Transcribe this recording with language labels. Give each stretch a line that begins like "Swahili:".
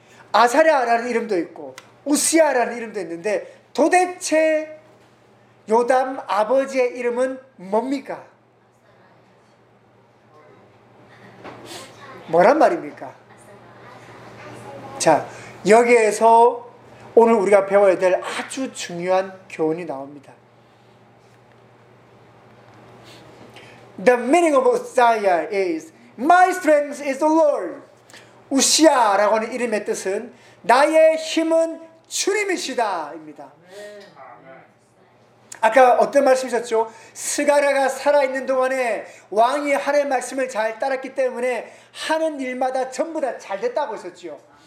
Korean: 아사랴라는 이름도 있고 우시아라는 이름도 있는데 도대체 요담 아버지의 이름은 뭡니까? 뭐란 말입니까? 자, 여기에서 오늘 우리가 배워야 될 아주 중요한 교훈이 나옵니다.
English: The meaning of Uzziah is My strength is the Lord.
Korean: 우시아라고 하는 이름의 뜻은 나의 힘은 주님이시다 입니다. 아까 어떤 말씀이셨죠? 스가랴가 살아있는 동안에 왕이 하나님의 말씀을 잘 따랐기 때문에 하는 일마다 전부 다 잘 됐다고 했었죠.